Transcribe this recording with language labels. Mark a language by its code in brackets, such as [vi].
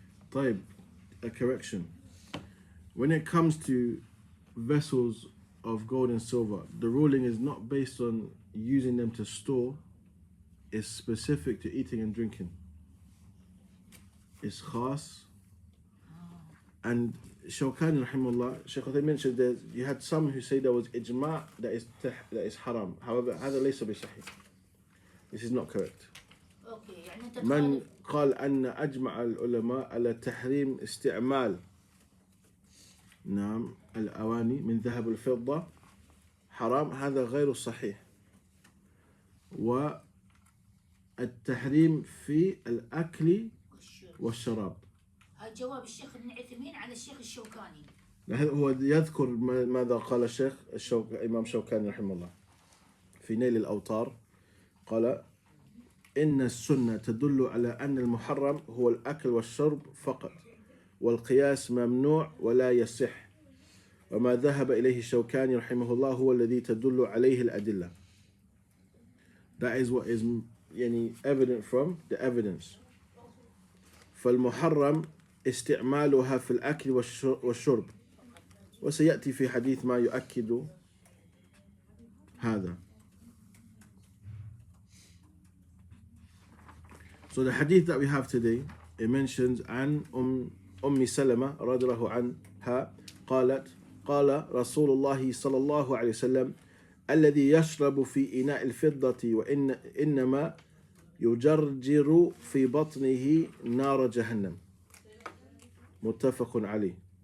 [en] طيب, a correction. When it comes to vessels of gold and silver, the ruling is not based on using them to store, it's specific to eating and drinking. It's khas. And Shawkani rahimahullah, Shaykh Uthaymeen mentioned that you had some who say there was ijma' that is haram. [ar] However, هذا ليس بصحيح. [en] This is not correct. [ar] من قال أن أجمع العلماء على تحريم استعمال نعم الأواني من ذهب الفضة حرام, هذا غير صحيح. والتحريم في الأكل والشراب. هذا جواب الشيخ ابن عثيمين على الشيخ الشوكاني. هو يذكر ماذا قال الشيخ الإمام شوكاني رحمه الله في نيل الأوطار. قال إن السنة تدل على أن المحرم هو الأكل والشرب فقط, والقياس ممنوع ولا يصح, وما ذهب إليه الشوكاني رحمه الله هو الذي تدل عليه الأدلة. [en] That is what is يعني evident from the evidence. [ar] فالمحرم استعمالها في الأكل والشرب, وسيأتي في حديث ما يؤكد هذا. So the hadith that we have today, it mentions عن أم سلمة رضي الله عنها قالت قال رسول الله صلى الله عليه وسلم الذي يشرب في إناء الفضة وإنما يجرجر في بطنه نار جهنم متفق عليه.